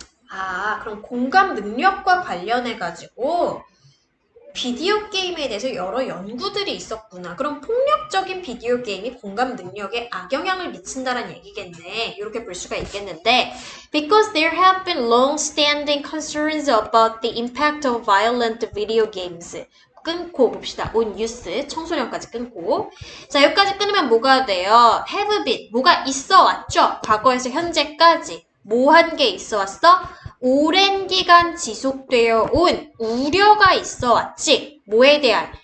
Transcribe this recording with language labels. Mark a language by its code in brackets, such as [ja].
[ko] 아, 그럼 공감 능력과 관련해가지고 비디오 게임에 대해서 여러 연구들이 있었구나. 그럼 폭력적인 비디오 게임이 공감 능력에 악영향을 미친다는 얘기겠네. 이렇게 볼 수가 있겠는데 [en] Because there have been long-standing concerns about the impact of violent video games. [ko] 끊고 봅시다. on youth, 청소년까지 끊고. 자, 여기까지 끊으면 뭐가 돼요? have been, 뭐가 있어 왔죠? 과거에서 현재까지. 뭐 한 게 있어 왔어? 오랜 기간 지속되어 온 우려가 있어 왔지. 뭐에 대한?